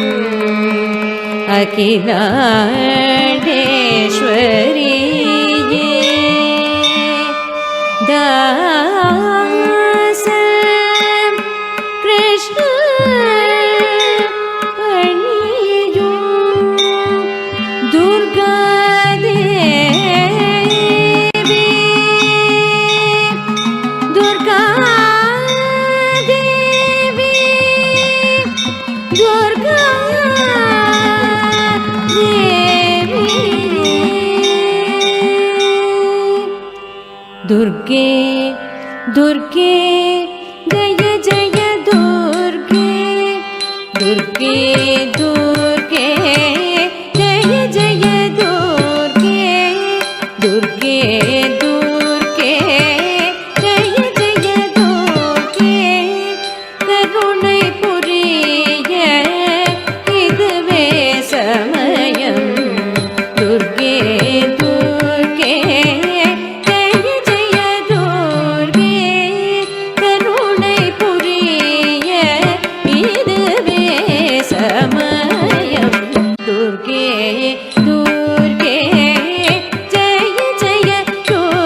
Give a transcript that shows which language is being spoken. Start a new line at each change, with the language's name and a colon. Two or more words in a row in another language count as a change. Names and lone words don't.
Tamil: அகிலாண்டேஸ்வரியே தாச கிருஷ்ண பணியும் துர்காதேவி துர்காதேவி
Hindi: दुर्गे दुर्गे जय जय दुर्गे दुर्गे दुर्गे जय जय दुर्गे दुर्गे दुर्गे जय जय दुर्गे
Tamil: करुणை புரிய இதுவே சமயம்
Hindi: दुर्गे दुर्गे जय जय दुर्गे
Tamil: करुणை புரிய இதுவே
Hindi: சமயம் दुर्गे दुर्गे जय जय दुर्गे